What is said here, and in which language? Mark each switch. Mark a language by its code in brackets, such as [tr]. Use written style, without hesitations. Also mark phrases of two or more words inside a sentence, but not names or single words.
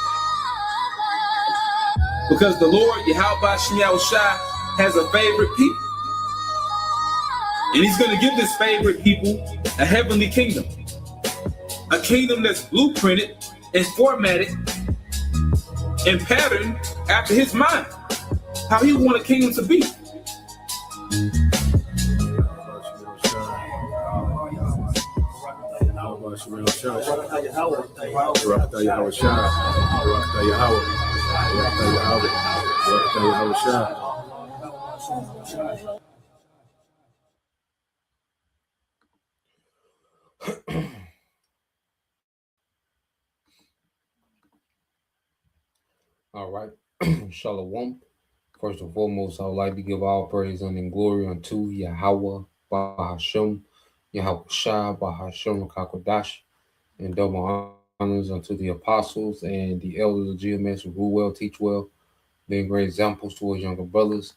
[en] Because the Lord, Yahweh Shah, has a favorite people. And he's going to give this favorite people a heavenly kingdom. A kingdom that's blueprinted and formatted and patterned after his mind. How he want a kingdom to be. Barakatah Yahweh Shah, Barakatah Yahweh, Barakatah Yahweh, Barakatah Yahweh Shah. All right. Shalom. First and foremost, I would like to give all praise and glory unto Yahweh, Bahashem, Yahweh Shah, Bahashem, Kakodash, and double honors unto the apostles and the elders of GMS who rule well, teach well, being great examples towards younger brothers.